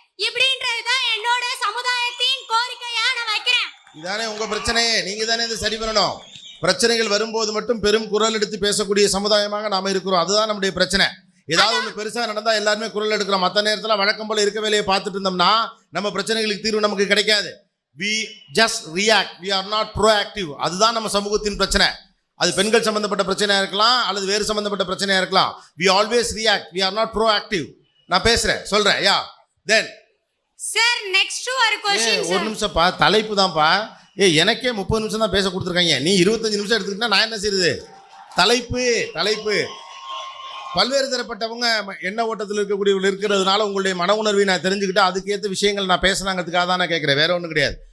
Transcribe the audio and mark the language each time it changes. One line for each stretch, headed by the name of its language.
Tamil: இப்படின்றதுதான் என்னோட சமுதாயத்தின் கோரிக்கையா நான் வைக்கிறேன். இதானே உங்க பிரச்சனையே, நீங்க தானே இதை சரி பண்ணணும். பிரச்சனைகள் வரும்போது மட்டும் பெரும் குரல் எடுத்து பேசக்கூடிய சமுதாயமாக நாம இருக்கிறோம். அதுதான் நம்முடைய பிரச்சனை. ஏதாவது ஒன்று பெருசா நடந்தா எல்லாருமே குரல் எடுக்கிறோம். மற்ற நேரத்தில் வழக்கம் போல இருக்க வேலையை பார்த்துட்டு இருந்தோம்னா நம்ம பிரச்சனைகளுக்கு தீர்வு நமக்கு கிடைக்காது.
English: we just react, we are not proactive.
Tamil: அதுதான் நம்ம சமூகத்தின் பிரச்சனை. அது பெண்கள் சம்பந்தப்பட்ட பிரச்சனையா இருக்கலாம் அல்லது வேறு சம்பந்தப்பட்ட பிரச்சனையா இருக்கலாம்.
English: we always react, we are not proactive.
Tamil: நான் பேசுறேன், சொல்றேன். யா தென் சார் நெக்ஸ்ட் ஒரு क्वेश्चन ஒரு சார். நிமிஷம்ப்பா, தலைப்பு தான்ப்பா. எனக்கே 30 நிமிஷம் தான் பேச கொடுத்துருக்காங்க. நீ 25 நிமிஷம் எடுத்துக்கிட்டா நான் என்ன செய்யுது? தலைப்பு பல்வேறு தரப்பட்டவங்க எண்ண ஓட்டத்தில் இருக்கக்கூடியவர்கள் இருக்கிறதுனால உங்களுடைய மன உணர்வை நான் தெரிஞ்சுக்கிட்டு அதுக்கேற்ற விஷயங்கள் நான் பேசினாங்கிறதுக்காக தான் நான் கேட்குறேன். வேற ஒன்றும் கிடையாது.